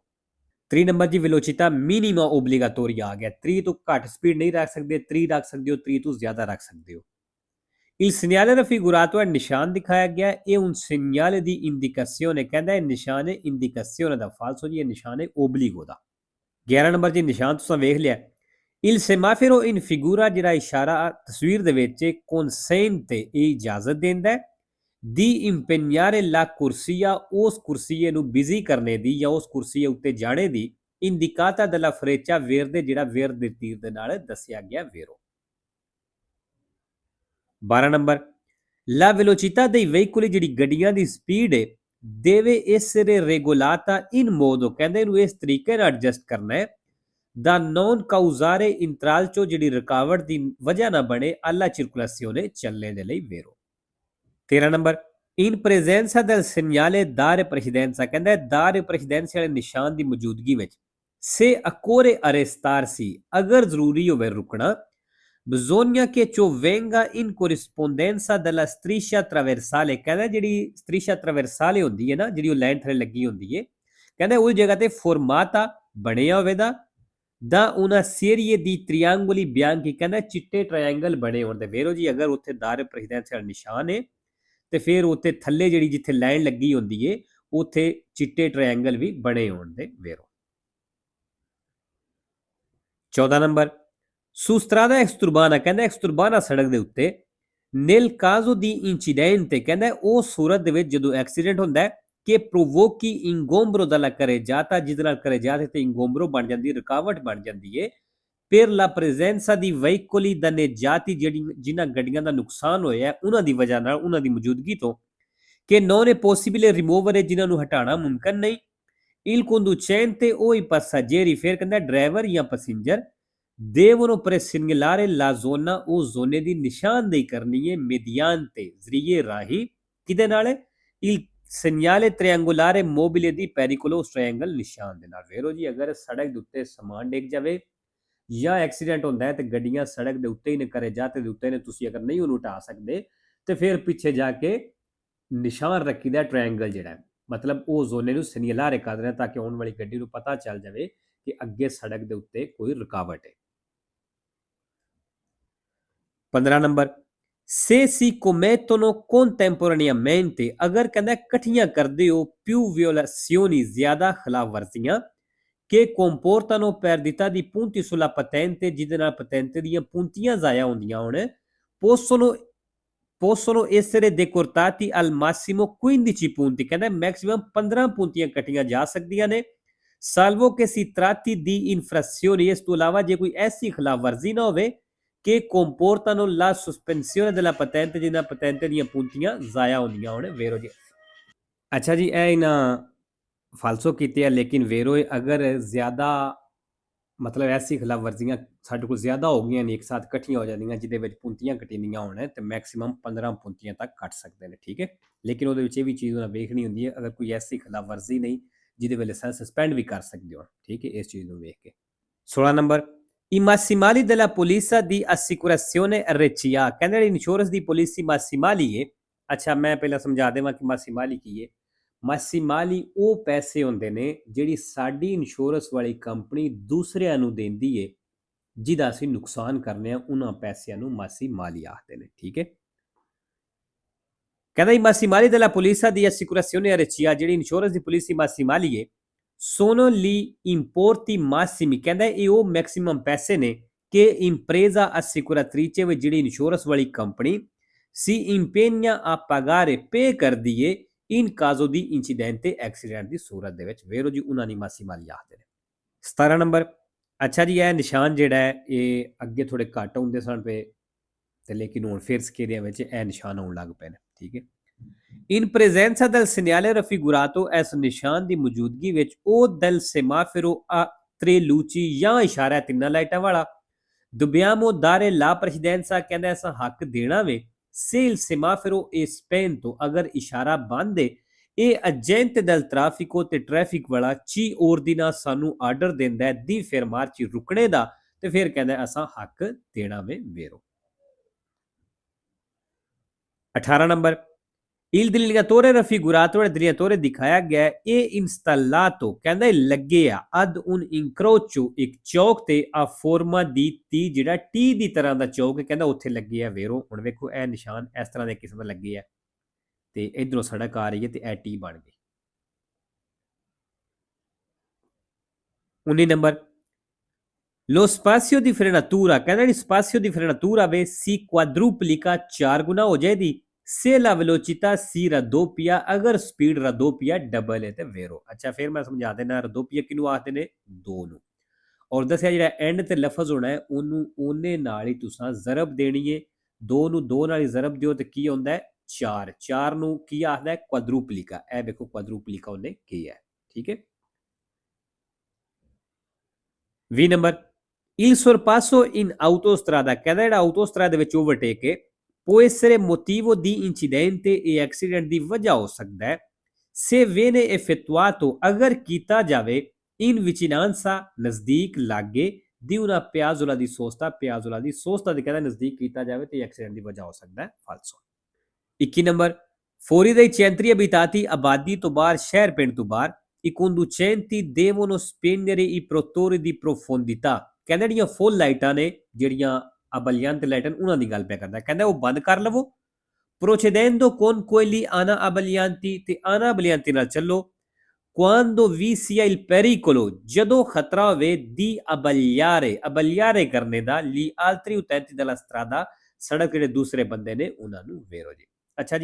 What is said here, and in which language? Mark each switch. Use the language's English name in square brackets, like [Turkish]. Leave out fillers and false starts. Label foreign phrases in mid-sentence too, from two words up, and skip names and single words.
[Punjabi] 3 ਨੰਬਰ ਜੀ, [Italian] velocità minima obbligatoria [Punjabi] ਆ ਗਿਆ। 3 ਤੋਂ ਘੱਟ ਸਪੀਡ ਨਹੀਂ ਰੱਖ ਸਕਦੇ, 3 ਰੱਖ ਸਕਦੇ ਹੋ, 3 ਤੋਂ ਜ਼ਿਆਦਾ ਰੱਖ ਸਕਦੇ ਹੋ। [Italian] Il segnale raffigurato è [Punjabi] ਨਿਸ਼ਾਨ ਦਿਖਾਇਆ ਗਿਆ ਇਹ [Italian] un segnale di indicazione [Punjabi] ਕਹਿੰਦਾ ਇਹ ਨਿਸ਼ਾਨ ਹੈ indicazione ਦਾ ਫਾਲਸੋ ਜੀ, ਇਹ ਨਿਸ਼ਾਨ ਹੈ obbligo ਦਾ। 11 ਨੰਬਰ ਜੀ, ਨਿਸ਼ਾਨ ਤੁਸੀਂ ਵੇਖ ਲਿਆ। [Italian] Il semaforo in figura [Punjabi] ਜਿਹੜਾ ਇਸ਼ਾਰਾ ਤਸਵੀਰ ਦੇ ਵਿੱਚ consente ਇਹ ਇਜਾਜ਼ਤ ਦਿੰਦਾ ਹੈ [Italian] di impegnare la corsia [Punjabi] ਉਸ ਕੁਰਸੀਏ ਨੂੰ ਬਿਜ਼ੀ ਕਰਨੇ ਦੀ ਜਾਂ ਉਸ ਕੁਰਸੀਏ ਉੱਤੇ ਜਾਣੇ ਦੀ [Italian] indicata dalla freccia verde [Punjabi] ਜਿਹੜਾ ਵੇਰ ਦੇ ਤੀਰ ਦੇ ਨਾਲ ਦੱਸਿਆ ਗਿਆ। ਵੇਰੋ। 12 ਨੰਬਰ, [Italian] la velocità dei veicoli [Punjabi] ਜਿਹੜੀ ਗੱਡੀਆਂ ਦੀ ਸਪੀਡ ਹੈ [Italian] deve essere regolata in modo [Punjabi] ਕਹਿੰਦੇ ਇਹਨੂੰ ਇਸ ਤਰੀਕੇ ਨਾਲ ਐਡਜਸਟ ਕਰਨਾ ਹੈ [Italian] da non causare intralcio [Punjabi] ਜਿਹੜੀ ਰੁਕਾਵਟ ਦੀ ਵਜ੍ਹਾ ਨਾ ਬਣੇ [Italian] alla circolazione [Punjabi] ਚੱਲਣੇ ਦੇ ਲਈ। ਵੇਰੋ। 13 ਨੰਬਰ, [Italian] In presenza del segnale dare precedenza, ਕਹਿੰਦਾ dare precedenza [Punjabi] ਵਾਲੇ ਨਿਸ਼ਾਨ ਦੀ ਮੌਜੂਦਗੀ ਵਿੱਚ [Italian] se occorre arrestarsi, [Punjabi] ਅਗਰ ਜ਼ਰੂਰੀ ਹੋਵੇ ਰੁਕਣਾ, [Italian] bisogna che ciò venga in corrispondenza della striscia traversale, [Punjabi] ਕਹਿੰਦਾ ਜਿਹੜੀ [Italian] striscia traversale [Punjabi] ਹੁੰਦੀ ਹੈ ਨਾ, ਜਿਹੜੀ ਉਹ ਲਾਈਨ ਥੱਲੇ ਲੱਗੀ ਹੁੰਦੀ ਹੈ, ਕਹਿੰਦਾ ਉਹ ਜਗ੍ਹਾ ਤੇ formata ਬਣਿਆ ਹੋਵੇ ਦਾ [Italian] una serie di triangoli bianchi, [Punjabi] ਕਹਿੰਦਾ ਚਿੱਟੇ ਟ੍ਰਾਇੰਗਲ ਬਣੇ ਹੋਣ ਦੇ ਵੇਰੋ ਜੀ, ਅਗਰ ਉੱਥੇ [Italian] dare precedenza [Punjabi] ਵਾਲਾ ਨਿਸ਼ਾਨ ਹੈ ਤੇ ਫਿਰ ਉੱਥੇ ਥੱਲੇ ਜਿਹੜੀ ਜਿੱਥੇ ਲਾਈਨ ਲੱਗੀ ਹੁੰਦੀ ਏ ਉੱਥੇ ਚਿੱਟੇ ਟ੍ਰਾਇੰਗਲ ਵੀ ਬਣੇ ਹੋਣ ਦੇ ਵੇਰੋ। [Italian] 14 ਨੰਬਰ su strada exturbana, [Punjabi] ਕਹਿੰਦਾ ਐਕਸਤੁਰਬਾਨਾ ਸੜਕ ਦੇ ਉੱਤੇ [Italian] nel caso di incidente, [Punjabi] ਕਹਿੰਦਾ ਉਹ ਸੂਰਤ ਦੇ ਵਿੱਚ ਜਦੋਂ ਐਕਸੀਡੈਂਟ ਹੁੰਦਾ ਹੈ ਕਿ [Italian] provochi ingombro dalla carreggiata, [Punjabi] ਜਿਹਦੇ ਨਾਲ carreggiata ਤੇ ingombro ਬਣ ਜਾਂਦੀ, ਰੁਕਾਵਟ ਬਣ ਜਾਂਦੀ ਏ, [Italian] per la presenza di veicoli danneggiati, [Punjabi] ਜਿਨ੍ਹਾਂ ਗੱਡੀਆਂ ਦਾ ਨੁਕਸਾਨ ਹੋਇਆ ਉਹਨਾਂ ਦੀ ਵਜ੍ਹਾ ਨਾਲ, ਉਹਨਾਂ ਦੀ ਮੌਜੂਦਗੀ ਤੋਂ, [Italian] che non è possibile rimuovere, [Punjabi] ਜਿਨ੍ਹਾਂ ਨੂੰ ਹਟਾਉਣਾ ਮੁਮਕਨ ਨਹੀਂ, [Italian] il conducente o i passeggeri, [Punjabi] ਫਿਰ ਕਹਿੰਦਾ ਡਰਾਈਵਰ ਜਾਂ ਪੈਸੇਂਜਰ, [Italian] devono presegnalare la zona, [Punjabi] ਉਹ ਜ਼ੋਨੇ ਦੀ ਨਿਸ਼ਾਨਦੇਹੀ ਕਰਨੀ ਹੈ mediante, ਜ਼ਰੀਏ ਰਾਹੀਂ, ਕਿਹਦੇ ਨਾਲ, [Italian] il segnale triangolare mobile di pericolo, [Punjabi] ਉਸ ਟ੍ਰਾਇੰਗਲ ਨਿਸ਼ਾਨ ਦੇ ਨਾਲ। ਵੇਰੋ ਜੀ ਅਗਰ ਸੜਕ ਦੇ ਉੱਤੇ ਸਮਾਨ ਡਿੱਗ ਜਾਵੇ ਜਾਂ ਐਕਸੀਡੈਂਟ ਹੁੰਦਾ ਹੈ ਤੇ ਗੱਡੀਆਂ ਸੜਕ ਦੇ ਉੱਤੇ ਹੀ ਨੇ, ਕਰੇ ਜਾਤੇ ਦੇ ਉੱਤੇ ਨੇ, ਤੁਸੀਂ ਅਗਰ ਨਹੀਂ ਉਹਨੂੰ ਹਟਾ ਸਕਦੇ ਤੇ ਫਿਰ ਪਿੱਛੇ ਜਾ ਕੇ ਨਿਸ਼ਾਨ ਰੱਖੀਦਾ ਟ੍ਰਾਇੰਗਲ ਜਿਹੜਾ, ਮਤਲਬ ਉਹ ਜ਼ੋਨੇ ਨੂੰ ਸਿਗਨਲਾਰੇ ਕਰ ਰਿਹਾ ਤਾਂ ਕਿ ਆਉਣ ਵਾਲੀ ਗੱਡੀ ਨੂੰ ਪਤਾ ਚੱਲ ਜਾਵੇ ਕਿ ਅੱਗੇ ਸੜਕ ਦੇ ਉੱਤੇ ਕੋਈ ਰੁਕਾਵਟ ਹੈ। [Italian] 15 ਨੰਬਰ se si commettono contemporaneamente, [Punjabi] ਅਗਰ ਕਹਿੰਦਾ ਇਕੱਠੀਆਂ ਕਰਦੇ ਹੋ [Italian] più violazioni, [Punjabi] ਜ਼ਿਆਦਾ ਖਿਲਾਫ ਵਰਜ਼ੀਆਂ, [Italian] che comportano perdita di punti sulla patente, [Punjabi] ਜਿਹਦੇ ਨਾਲ patente ਦੀਆਂ puntiਆਂ ਜ਼ਾਇਆ ਹੁੰਦੀਆਂ ਹੋਣ, [Italian] possono essere decortati al massimo 15 punti, [Punjabi] ਕਹਿੰਦਾ ਮੈਕਸਿਮਮ 15 puntiਆਂ ਕੱਟੀਆਂ ਜਾ ਸਕਦੀਆਂ ਨੇ, [Italian] salvo che si tratti di infrazioni, [Punjabi] ਇਸ ਤੋਂ ਇਲਾਵਾ ਜੇ ਕੋਈ ਐਸੀ ਖਿਲਾਫ ਵਰਜ਼ੀ ਨਾ ਹੋਵੇ [Italian] che comportano la sospensione della patente, [Punjabi] ਜਿਹਨਾਂ patente ਦੀਆਂ puntiਆਂ ਜ਼ਾਇਆ ਹੁੰਦੀਆਂ ਹੋਣ। ਵੇਰੋ ਜੀ ਅੱਛਾ ਜੀ ਇਹ ਇਹਨਾਂ ਫਾਲਸੋ ਕੀਤੇ ਆ, ਲੇਕਿਨ ਵੇਰੋ ਅਗਰ ਜ਼ਿਆਦਾ ਮਤਲਬ ਐਸੀ ਖਿਲਾਫ ਵਰਜ਼ੀਆਂ ਸਾਡੇ ਕੋਲ ਜ਼ਿਆਦਾ ਹੋ ਗਈਆਂ ਨੇ, ਇੱਕ ਸਾਥ ਇਕੱਠੀਆਂ ਹੋ ਜਾਂਦੀਆਂ ਜਿਹਦੇ ਵਿੱਚ ਪੁੰਤੀਆਂ ਕੱਟੀਆਂ ਹੋਣ ਤੇ ਮੈਕਸਿਮਮ 15 ਪੁੰਤੀਆਂ ਤੱਕ ਕੱਟ ਸਕਦੇ ਨੇ, ਠੀਕ ਹੈ। ਲੇਕਿਨ ਉਹਦੇ ਵਿੱਚ ਇਹ ਵੀ ਚੀਜ਼ ਉਹਨਾਂ ਵੇਖਣੀ ਹੁੰਦੀ ਹੈ, ਅਗਰ ਕੋਈ ਐਸੀ ਖਿਲਾਫ ਵਰਜ਼ੀ ਨਹੀਂ ਜਿਹਦੇ ਵੇਲੇ ਸਸਪੈਂਡ ਵੀ ਕਰ ਸਕਦੇ ਹੋ, ਠੀਕ ਹੈ, ਇਸ ਚੀਜ਼ ਨੂੰ ਵੇਖ ਕੇ। [Italian] 16 ਨੰਬਰ i massimali della polizia di assicurazione RCA, [Punjabi] ਕਹਿੰਦੇ ਜਿਹੜੀ ਇੰਸ਼ੋਰੈਂਸ ਦੀ ਪਾਲਿਸੀ ਮਾਸੀਮਾਲੀ ਹੈ। ਅੱਛਾ ਮੈਂ ਪਹਿਲਾਂ ਸਮਝਾ ਦੇਵਾਂ ਕਿ ਮਾਸੀਮਾਲੀ ਕੀ ਹੈ। ਮਾਸੀਮਾਲੀ ਉਹ ਪੈਸੇ ਹੁੰਦੇ ਨੇ ਜਿਹੜੀ ਸਾਡੀ ਇੰਸ਼ੋਰੈਂਸ ਵਾਲੀ ਕੰਪਨੀ ਦੂਸਰਿਆਂ ਨੂੰ ਦਿੰਦੀ ਏ ਜਿਹਦਾ ਅਸੀਂ ਨੁਕਸਾਨ ਕਰਨੇ ਆ, ਉਹਨਾਂ ਪੈਸਿਆਂ ਨੂੰ ਮਾਸੀਮਾਲੀ ਆਖਦੇ ਨੇ, ਠੀਕ ਹੈ। [Italian] ਕਹਿੰਦਾ i massimali della polizia di assicurazione RCA, [Punjabi] ਜਿਹੜੀ ਇੰਸ਼ੋਰੈਂਸ ਦੀ ਪਾਲਿਸੀ ਮਾਸੀਮਾਲੀ ਹੈ, [Italian] sono gli importi massimi, [Punjabi] ਕਹਿੰਦਾ ਇਹ ਉਹ ਮੈਕਸਿਮਮ ਪੈਸੇ ਨੇ ਕਿ [Italian] impresa assicuratrice, [Punjabi] ਵਿੱਚ ਜਿਹੜੀ ਇੰਸ਼ੋਰੈਂਸ ਵਾਲੀ ਕੰਪਨੀ [Italian] si impegna a pagare, [Punjabi] ਪੇ ਕਰਦੀ ਏ [Italian] in caso di incidente, [Punjabi] ਐਕਸੀਡੈਂਟ ਦੀ ਸੂਰਤ ਦੇ ਵਿੱਚ। ਵੇਰੋ ਜੀ ਉਹਨਾਂ ਦੀ ਮਾਸੀਮਾਲੀ ਆਖਦੇ ਨੇ। 17 ਨੰਬਰ ਅੱਛਾ ਜੀ ਇਹ ਨਿਸ਼ਾਨ ਜਿਹੜਾ ਹੈ ਇਹ ਅੱਗੇ ਥੋੜੇ ਘੱਟ ਹੁੰਦੇ ਸਨ ਪਏ ਤੇ ਲੇਕਿਨ ਹੁਣ ਫਿਰ ਸਕੇਰਿਆਂ ਵਿੱਚ ਇਹ ਨਿਸ਼ਾਨ ਆਉਣ ਲੱਗ ਪਏ ਨੇ, ਠੀਕ ਹੈ। [Italian] in presenza del segnale raffigurato, [Punjabi] ਇਸ ਨਿਸ਼ਾਨ ਦੀ ਮੌਜੂਦਗੀ ਵਿੱਚ ਉਹ [Italian] del semaforo a tre luci, [Punjabi] ਜਾਂ ਇਸ਼ਾਰਾ ਤਿੰਨਾਂ ਲਾਈਟਾਂ ਵਾਲਾ, [Italian] dobbiamo dare la precedenza, [Punjabi] ਕਹਿੰਦਾ ਅਸਾਂ ਹੱਕ ਦੇਣਾ ਵੇ, [Italian] se il semaforo è spento, [Punjabi] ਅਗਰ ਇਸ਼ਾਰਾ ਬੰਦ ਹੈ, ਇਹ [Italian] agente del traffico, [Punjabi] ਤੇ ਟ੍ਰੈਫਿਕ ਵਾਲਾ [Italian] ci ordina, [Punjabi] ਸਾਨੂੰ ਆਰਡਰ ਦਿੰਦਾ ਹੈ ਦੀ fermarci, ਰੁਕਣੇ ਦਾ, ਤੇ ਫਿਰ ਕਹਿੰਦਾ ਅਸਾਂ ਹੱਕ ਦੇਣਾ ਵੇ। ਵੇਰੋ 18 ਨੰਬਰ [Italian] il delineatore raffigurato, il delineatore [Punjabi] ਦਿਖਾਇਆ ਗਿਆ ਹੈ, ਇਹ installato, ਕਹਿੰਦਾ ਇਹ ਲੱਗੇ ਆ [Italian] ad un incrocio, [Punjabi] ਇੱਕ ਚੌਕ ਤੇ [Italian] a forma di T, [Punjabi] ਜਿਹੜਾ T ਦੀ ਤਰ੍ਹਾਂ ਦਾ ਚੌਕ ਹੈ, ਕਹਿੰਦਾ ਉੱਥੇ ਲੱਗੇ ਆ। ਵੇਰੋ ਹੁਣ ਵੇਖੋ ਇਹ ਨਿਸ਼ਾਨ ਇਸ ਤਰ੍ਹਾਂ ਦੇ ਕਿਸਮ ਦੇ ਲੱਗੇ ਆ ਤੇ ਇਧਰੋਂ ਸੜਕ ਆ ਰਹੀ ਹੈ ਤੇ ਇਹ T ਬਣ ਗਈ। [Italian] 19 ਨੰਬਰ lo spazio di frenatura, [Punjabi] ਕਹਿੰਦਾ ਜਿਹੜੀ [Italian] spazio di frenatura [Punjabi] ਵੇ [Italian] si quadruplica, [Punjabi] 4 ਗੁਣਾ ਹੋ ਜਾਏਗੀ, [Italian] se la velocità si raddoppia, [Punjabi] ਅਗਰ ਸਪੀਡ raddoppia ਡਬਲ ਹੈ ਤੇ ਵੇਰੋ। ਅੱਛਾ ਫਿਰ ਮੈਂ ਸਮਝਾ ਦੇਣਾ raddoppia ਕਿਹਨੂੰ ਆਖਦੇ ਨੇ, 2 ਨੂੰ, ਔਰ ਦੱਸਿਆ ਜਿਹੜਾ ਐਂਡ ਤੇ ਲਫ਼ਜ਼ ਹੋਣਾ ਹੈ ਉਹਨੂੰ ਉਹਨੇ ਨਾਲ ਹੀ ਤੁਸੀਂ ਜ਼ਰਬ ਦੇਣੀ ਹੈ, 2 ਨੂੰ 2 ਨਾਲ ਹੀ ਜ਼ਰਬ ਦਿਓ ਤੇ ਕੀ ਹੁੰਦਾ ਹੈ 4, 4 ਨੂੰ ਕੀ ਆਖਦਾ ਹੈ ਕੁਆਡਰੂਪਲਿਕਾ। ਇਹ ਵੇਖੋ ਕੁਆਡਰੂਪਲਿਕਾ ਉਹਨੇ ਕੀ ਹੈ, ਠੀਕ ਹੈ। 20 ਨੰਬਰ [Italian] il sorpasso in autostrada, [Punjabi] ਕਹਿੰਦਾ ਜਿਹੜਾ ਆਟੋਸਟਰਾਦਾ ਦੇ ਵਿੱਚ ਓਵਰਟੇਕ ਹੈ, [Italian] può essere motivo di incidente e accident ਦੀ [Punjabi] ਵਜ੍ਹਾ ਹੋ ਸਕਦਾ ਹੈ [Italian] se viene effettuato [Punjabi] ਅਗਰ ਕੀਤਾ ਜਾਵੇ [Italian] in vicinanza [Punjabi] ਨਜ਼ਦੀਕ ਲਾਗੇ [Italian] di una piazzola di sosta [Punjabi] ਦੀ ਕਹਿੰਦਾ ਨਜ਼ਦੀਕ ਕੀਤਾ ਜਾਵੇ ਤੇ ਐਕਸੀਡੈਂਟ ਦੀ ਵਜ੍ਹਾ ਹੋ ਸਕਦਾ ਹੈ ਫਾਲਸੋ 21 ਨੰਬਰ [Italian] fuori dai centri abitati [Punjabi] ਆਬਾਦੀ ਤੋਂ ਬਾਹਰ ਸ਼ਹਿਰ ਪਿੰਡ ਤੋਂ ਬਾਹਰ [Italian] i conducenti devono spegnere i protettori di profondità [Punjabi] ਕਹਿੰਦਾ ਜਿਹੜੀਆਂ ਫੁੱਲ ਲਾਈਟਾਂ ਨੇ ਜਿਹੜੀਆਂ abbagliante ਲਾਈਟਾਂ ਉਹਨਾਂ ਦੀ ਗੱਲ ਪਿਆ ਕਰਦਾ ਕਹਿੰਦਾ ਉਹ ਬੰਦ ਕਰ ਲਵੋ [Italian] procedendo con quelli ana abbaglianti [Punjabi] ਤੇ [Italian] ana abbaglianti [Punjabi] ਨਾਲ ਚੱਲੋ [Italian] quando vi sia il pericolo [Punjabi] ਜਦੋਂ ਖਤਰਾ ਹੋਵੇ [Italian] di abbagliare [Punjabi] ਕਰਨੇ ਦਾ [Italian] gli altri utenti della strada [Punjabi] ਸੜਕ ਜਿਹੜੇ ਦੂਸਰੇ ਬੰਦੇ ਨੇ ਉਹਨਾਂ ਨੂੰ ਵੇਰੋ ਜੀ ਅੱਛਾ